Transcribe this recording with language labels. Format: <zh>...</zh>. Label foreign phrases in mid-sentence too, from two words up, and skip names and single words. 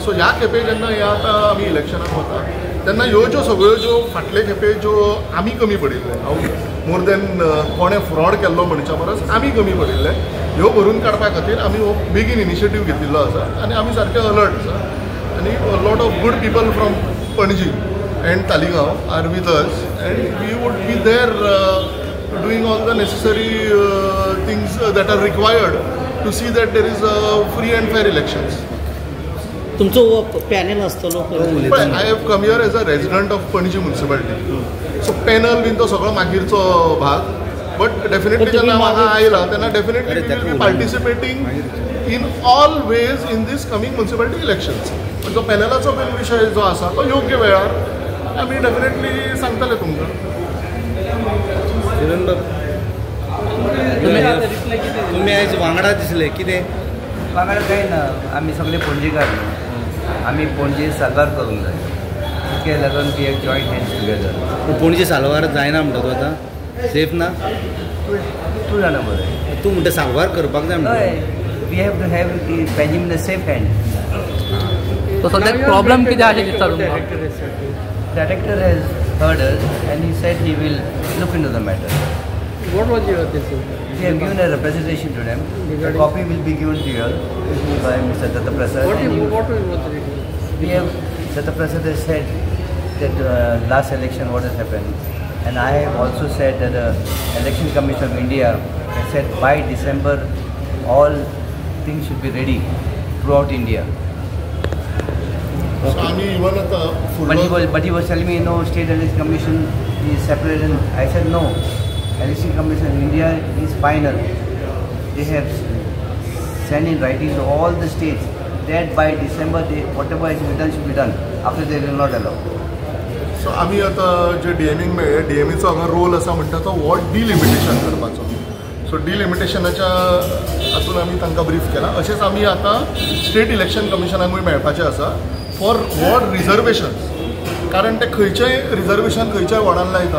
<kok>सो ह्या खेपे जेन्ना हे आतां आमी इलेक्शनाक वता तेन्ना ह्यो ज्यो सगळ्यो ज्यो फाटले खेपे ज्यो आमी कमी पडिल्ले, मोर देन कोणें फ्रॉड केल्लो म्हणच्या परस आमी कमी पडिल्ले, ह्यो भरून काडपा खातीर आमी हो बेगीन इनिशिएटीव घेतिल्लो आसा आनी आमी सारके अलर्ट आसा आनी</kok> <en>lot of good people from Panaji and Taligaon are with us, and we would be there doing all the necessary things that are required to see that there is free and fair elections.</en> <kok>तुमचं पॅनल असतं</kok> <en>But I have come here as a resident of Panji municipality.</en> <kok>So panel बीन तो सगळो मागीरचो भाग.</kok> <en>But definitely</en> <kok>जेन्ना म्हाका आयला तेन्ना</kok> <en>definitely we will be participating in all ways in this coming municipality elections.</en> <kok>पण जो पॅनलाचो बीन विशय जो आसा तो योग्य वेळार आमी डेफिनेटली सांगतले तुमकां. तुम्ही आयज वांगडा दिसले कितें वांगडा काय ना आमी सगळे पणजेकार आमी पणजे साल्वार करूंक जाय तितके लागून</kok> <en>we have joint hands together.</en> <kok>पणजे साल्वार जायना म्हणटा तूं आतां सेफ ना तूं जाणा बरें तूं म्हणटा साल्वार करपाक जाय म्हणटा</kok> <en>हय we have to have Panjim in the safe hand.</en> <kok>So सद्याक प्रॉब्लेम कितें आसा दिसता तुमकां?</kok> <en>Director has heard us and he said he will look into the matter. What was your decision? We have given a representation to them. A copy will be given to you all by Mr. Datta Prasad. What was the reason? We have, Datta Prasad has said that last election what has happened, and I have also said that the Election Commission of India has said by December all things should be ready throughout India.</en> <kok>So आमी इवन आता</kok> <en>But he was telling me no, State Election Commission is separate, and I said no. Election Commission in India is final. They have sent in writing to all the states that by December whatever is to be done should be done. After they will not allow.</en> <kok>सो आमी आतां जे डीएमीक मेळ्ळे डीएमीचो हांगा रोल आसा म्हणटा तो वॉर्ड डिलिमिटेशन करपाचो. सो डिलिमिटेशनाच्या हातून आमी तांकां ब्रीफ केला. अशेंच आमी आतां स्टेट इलेक्शन कमिशनाकूय मेळपाचें आसा</kok> <en>for ward reservations.</en> <kok>कारण ते खंयचेंय रिजर्वेशन खंयच्याय वॉर्डान लायता.</kok>